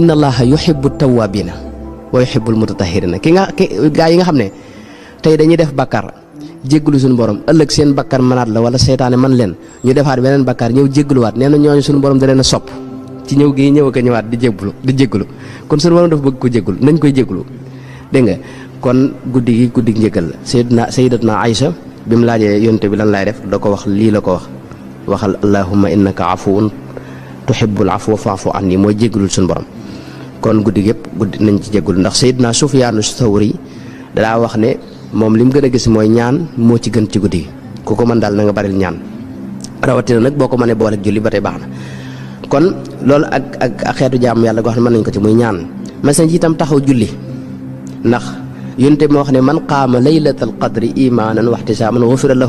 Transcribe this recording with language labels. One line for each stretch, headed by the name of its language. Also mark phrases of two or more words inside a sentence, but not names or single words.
Arabic: إن الله يحب التوابين ويحب المتطهرين
Wolof: gaa yi nga xam ne tey dañuy def bakkar jéggulu suñu borom ëllëg seen bakkar mënaat la wala seytaane man leen ñu defaat beneen bakkar ñëw jégguluwaat nee na ñooñu suñu borom da leen a sopp ci ñëw gi ñëw ak a ñëwaat di jéggulu kon suñu borom dafa bëgg ko jéggulu nañ koy jéggulu dégg nga kon guddi njéggal la sayyidatuna Aïcha bi mu laajee yonte bi lan laay def da ko wax lii la ko waxal
Arabic: اللهم إنك عفو تحب العفو فاعف عني
Wolof: mooy jéggalul suñu borom kon guddi nañ ci jéggulu ndax sayyidna Sufyaanu Sawri daa wax ne moom li mu gën a gis mooy ñaan moo ci gën ci guddi gi ku ko mën daal na nga baril ñaan rawatina nag boo ko mënee boole ak julli ba tey baax na kon loolu ak xeetu jaamu yàlla goo xam ne mën nañ ko ci muy ñaan mas nañ ci itam taxaw julli ndax yonte moo wax ne
Arabic: من قام ليلة القدر إيمانا واحتسابا غفر له